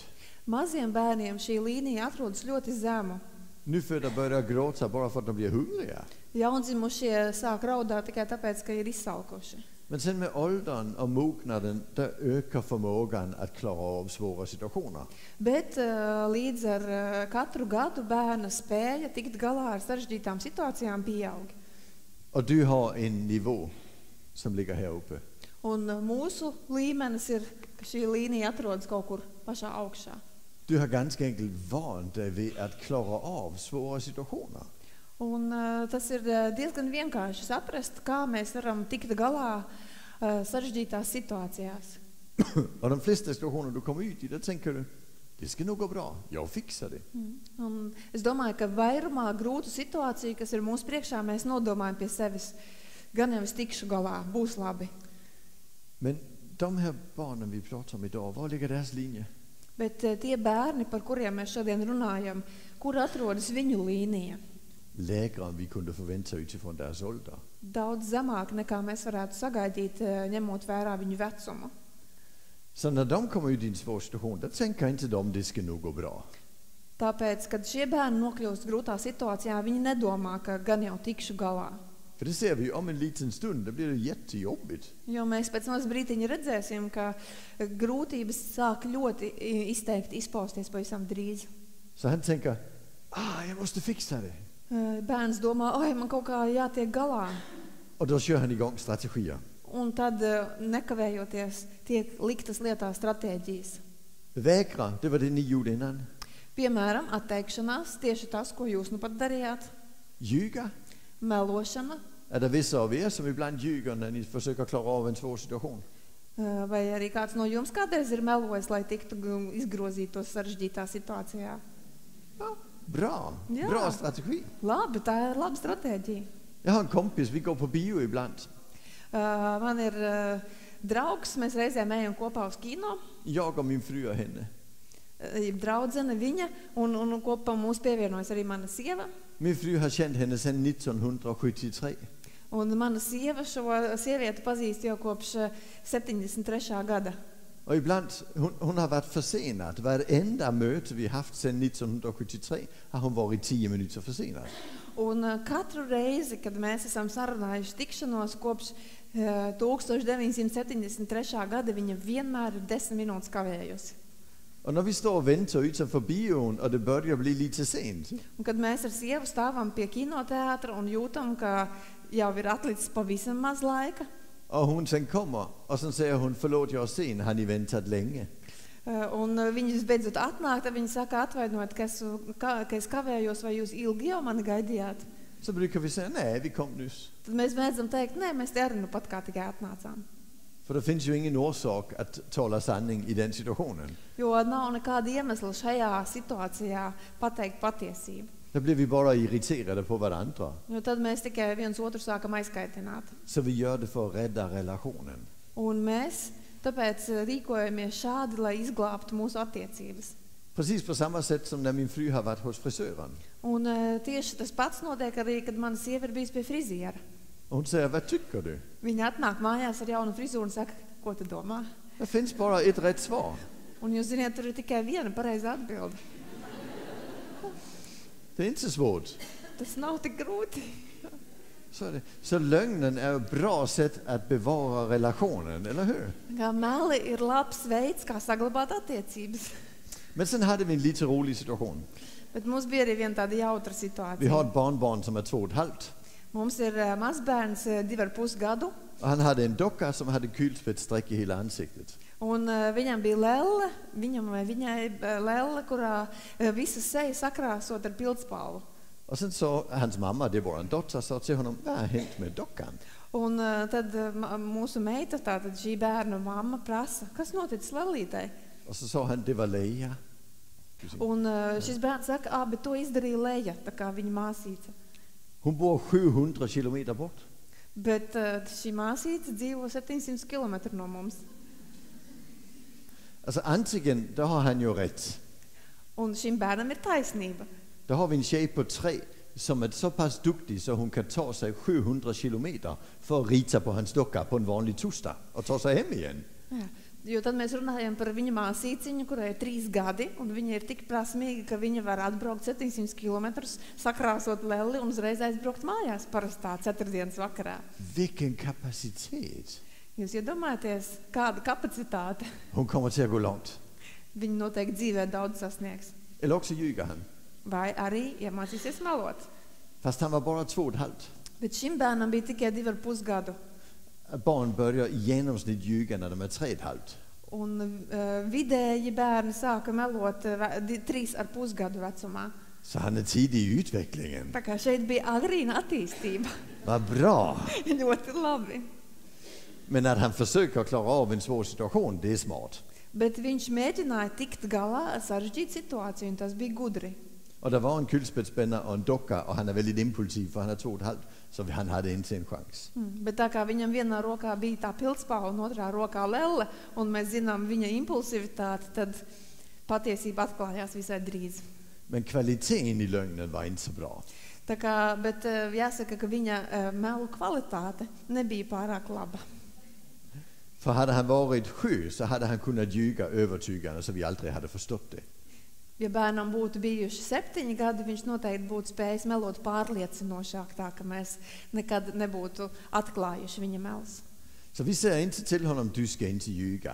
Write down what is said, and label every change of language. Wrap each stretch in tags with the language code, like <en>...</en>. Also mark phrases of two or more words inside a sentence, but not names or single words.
<lv>Maziem bērniem šī līnija atrodas ļoti zemu.</lv> <sv>Nyfödda börjar gråta bara för att de blir hungriga.</sv> <lv>Jaundzimušie sāk raudāt tikai tāpēc, ka ir izsalkuši.</lv> <sv>Men sen med åldern och mognaden, där ökar förmågan att klara av svåra situationer.</sv> <lv>Bet līdz ar katru gadu bērna spēja tikt galā ar sarežģītām situācijām pieaug.</lv> <sv>Och du har en nivå som ligger här uppe.</sv> <lv>Un mūsu līmenis ir, ka šī līnija atrodas kaut kur pašā augšā.</lv> <sv>Du har ganska enkelt vant dig vid att klara av svåra situationer.</sv> <lv>Un tas ir diezgan vienkārši saprast, kā mēs varam tikt galā sarežģītās situācijās.</lv> <sv>Och de flesta situationer du kommer ut i, där tänker du, det ska nog gå bra, jag fixar det.</sv> <lv>Un es domāju, ka vairumā grūtu situāciju, kas ir mūsu priekšā, mēs nodomājam pie sevis, gan jau es tikšu galā, būs labi.</lv> <sv>Men de här barnen vi pratar om idag, var ligger deras linje?</sv> <lv>Bet tie bērni, par kuriem mēs šodien runājam, kur atrodas viņu līnija?</lv> <sv>Lägre än vi kunde förvänta utifrån deras ålder.</sv> <lv>Daudz zemāk nekā mēs varētu sagaidīt, ņemot vērā viņu vecumu.</lv> <sv>Så när de kommer ut i en svår situation, då tänker inte de det ska nog gå bra.</sv> <lv>Tāpēc, kad šie bērni nokļūst grūtā situācijā, viņi nedomā, ka gan jau tikšu galā.</lv> <sv>För det ser vi ju om en liten stund, det blir det jättejobbigt.</sv> <lv>Jo mēs pēc maz brītiņa redzēsim, ka grūtības sāk ļoti izteikti izpausties pavisam drīz.</lv> <sv>Så han tänker, jag måste fixa det.</sv> <lv>Bērns domā, oi, man kaut kā jātiek galā.</lv> <sv>Och då kör han igång strategier.</sv> <lv>Un tad nekavējoties tiek liktas lietā stratēģijas.</lv> <sv>Vägra, det var det ni gjorde innan.</sv> <lv>Piemēram, atteikšanās, tieši tas, ko jūs nu pat darījāt.</lv> <sv>Ljuga.</sv> <lv>Melošana.</lv> <sv>Är det vissa av er som ibland ljuger när ni försöker klara av en svår situation?</sv> <lv>Vai arī kāds no jums kādreiz ir melojis, lai tiktu izgrozītos sarežģītā situācijā?</lv> <sv>Ja, bra. Ja. Bra strategi.</sv> <lv>Labi, tā ir laba stratēģija.</lv> <sv>Jag har en kompis, vi går på bio ibland.</sv> <lv>Man ir draugs, mēs reizēm ejam kopā uz kino.</lv> <sv>Jag och min fru och henne.</sv> <lv>Draudzene viņa, un kopā mūs pievienojas arī mana sieva.</lv> <sv>Min fru har känt henne sedan 1973.</sv> <lv>Un mana sieva šo sievieti pazīst jau kopš 73. gada.</lv> <sv>Och ibland, hon har varit försenad. Varenda möte vi haft sedan 1973 har hon varit 10 minuter försenad.</sv> <lv>Un katru reizi, kad mēs esam sarunājuši tikšanos kopš 1973. gada, viņa vienmēr ir 10 minūtes kavējusi.</lv> <sv>Och när vi står och väntar utanför bion och det börjar bli lite sent.</sv> <lv>Un kad mēs ar sievu stāvam pie kinoteātra un jūtam, ka jau ir atlicis pavisam maz laika.</lv> <sv>Och hon sen kommer och sen säger hon, förlåt jag är sen, har ni väntat länge?</sv> <lv>Un viņas beidzot atnāk, tad viņa saka, atvainojiet, ka es kavējos, vai jūs ilgi jau mani gaidījāt?</lv> <sv>Så brukar vi säga, nej, vi kom nyss.</sv> <lv>Tad mēs mēdzam teikt, nē, mēs te arī nu pat kā tikai atnācām.</lv> <sv>För det finns ju ingen orsak att tala sanning i den situationen.</sv> <lv>Jo nav nekāda iemesla šajā situācijā pateikt patiesību.</lv> <sv>Då blir vi bara irriterade på varandra.</sv> <lv>Jo tad mēs tikai viens otru sākam aizkaitināt.</lv> <sv>Så vi gör det för att rädda relationen.</sv> <lv>Un mēs tāpēc rīkojamies šādi, lai izglābtu mūsu attiecības.</lv> <sv>Precis på samma sätt som när min fru har varit hos frisören.</sv> <lv>Un tieši tas pats notiek arī, kad mana sieva ir bijusi pie friziera.</lv> <sv>Och hon säger, vad tycker du?</sv> <lv>Viņa atnāk mājās ar jaunu frizūru un saka, ko tu domā?</lv> <sv>Det finns bara ett rätt svar.</sv> <lv>Un jūs ziniet, tur ir tikai viena pareiza atbilde.</lv> <sv>Det är inte så svårt.</sv> <lv>Tas nav tik grūti.</lv> <sv>Så, är det. Så lögnen är ett bra sätt att bevara relationen, eller hur?</sv> <lv>Kā meli ir labs veids, kā saglabāt attiecības.</lv> <sv>Men sen hade vi en lite rolig situation.</sv> <lv>Bet mums bija arī viena tāda jautra</lv> <sv>Vi</sv> <lv>situācija.</lv> <sv>har ett barnbarn som är 2,5.</sv> <lv>Mums ir mazbērns 2,5 gadu,</lv> <sv>Och han hade en docka som hade kulspetsstreck i hela ansiktet.</sv> <lv>un viņam bija lelle, viņam vai viņai lelle, kurā visa seja sakrāsot ar pildspalvu.</lv> <sv>Och sen sa hans mamma, det var en dotter, sa till honom, vad har hänt med dockan?</sv> <lv>Un tad mūsu meita, tātad šī bērna mamma prasa, kas noticis lellītei?</lv> <sv>Och så sa han, det var Leia.</sv> <lv>Un šis bērns saka, bet to izdarīja Leja, tā kā viņa māsīca.</lv> <sv>Hon bor 700 kilometer bort.</sv> <lv>Bet šī māsīca dzīvo 700 kilometru no mums.</lv> <sv>Alltså antingen, då har han ju rätt.</sv> <lv>Un šim bērnam ir taisnība.</lv> <sv>Då har vi en tjej på 3 som är så pass duktig så hon kan ta sig 700 kilometer för att rita på hans docka på en vanlig torsdag och ta sig hem igen.</sv> <lv>Jā. Jo tad mēs runājam par viņa māsīciņu, kurai ir 3 gadi, un viņa ir tik prasmīga, ka viņa var atbraukt 700 kilometrus, sakrāsot lelli un uzreiz aizbraukt mājās parastā ceturtdienas vakarā.</lv> <sv>Vilken kapacitet!</sv> <lv>Jūs iedomājaties, kāda kapacitāte</lv> <sv>Hon kommer till att gå långt.</sv> <lv>viņa noteikti dzīvē daudz sasniegs.</lv> <sv>Eller också ljuger han.</sv> <lv>Vai arī iemācīsies melot.</lv> <sv>Fast han var bara 2,5.</sv> <lv>Bet šim bērnam bija tikai 2,5 gadu.</lv> <sv>Barn börjar i genomsnitt ljuga när de är 3,5.</sv> <lv>Un vidēji bērni sāka melot 3,5 gadu vecumā.</lv> <sv>Så han är tidig i utvecklingen.</sv> <lv>Tā kā šeit bija agrīna attīstība.</lv> <sv>Vad bra!</sv> <lv>Ļoti labi.</lv> <sv>Men att han försöker klara av en svår situation, det är smart.</sv> <lv>Bet viņš mēģināja tikt galā ar sarežģītu situāciju, un tas bija gudri.</lv> <sv>Och det var en kulspetsspänna och en docka och han är väldigt impulsiv för han är 2,5. Så han hade inte en chans.</sv> <lv>Bet tā kā viņam vienā rokā bija tā pildspalva un otrā rokā lelle, un mēs zinām viņa impulsivitāti, tad patiesība atklājās visai drīz.</lv> <sv>Men kvaliteten i lögnen var inte så bra.</sv> <lv>Tā kā, bet jāsaka, ka viņa melu kvalitāte nebija pārāk laba.</lv> <sv>För hade han varit 7 så hade han kunnat ljuga övertygande så vi aldrig hade förstått det.</sv> <lv>Ja bērnam būtu bijuši 7 gadi, viņš noteikti būtu spējis melot pārliecinošāk, tā ka mēs nekad nebūtu atklājuši viņa melus.</lv> <sv>Så vi säger inte till honom, du ska inte ljuga.</sv>